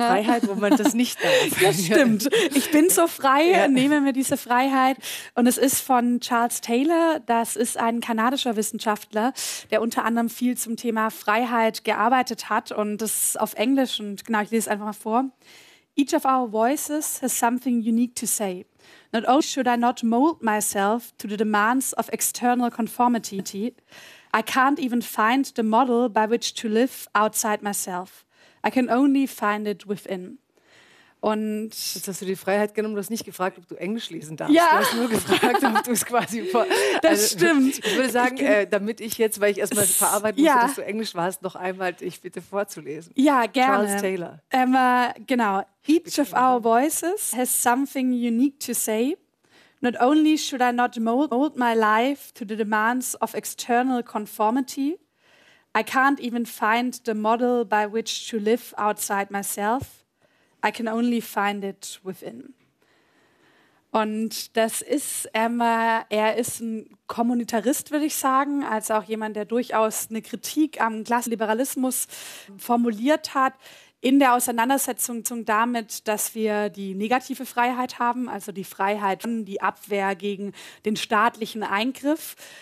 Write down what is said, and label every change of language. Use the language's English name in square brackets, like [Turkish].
[German] Was wäre das für eine Freiheit, wo man das nicht darf? Das stimmt. Ich bin so frei, ja. Nehme mir diese Freiheit. Und es ist von Charles Taylor. Das ist ein kanadischer Wissenschaftler, der unter anderem viel zum Thema Freiheit gearbeitet hat. Und das ist auf Englisch. Und genau, ich lese einfach mal vor. [English] Each of our voices has something unique to say. Not only should I not mold myself to the demands of external conformity, I can't even find the model by which to live outside myself. I can only find it within. [German] Und jetzt hast du die Freiheit genommen, du hast nicht gefragt, ob du Englisch lesen darfst. Ja. Du hast nur gefragt, ob du es quasi... Das also, stimmt. Ich würde sagen, damit ich jetzt, weil ich erstmal verarbeiten musste, dass du Englisch warst, noch einmal dich bitte vorzulesen. Ja, gerne. Charles Taylor. Genau. [English] Each of our voices has something unique to say. Not only should I not mold my life to the demands of external conformity, I can't even find the model by which to live outside myself. I can only find it within. [German] Und das ist, er ist ein Kommunitarist, würde ich sagen, als auch jemand, der durchaus eine Kritik am Klassenliberalismus formuliert hat, in der Auseinandersetzung damit, dass wir die negative Freiheit haben, also die Freiheit, die Abwehr gegen den staatlichen Eingriff.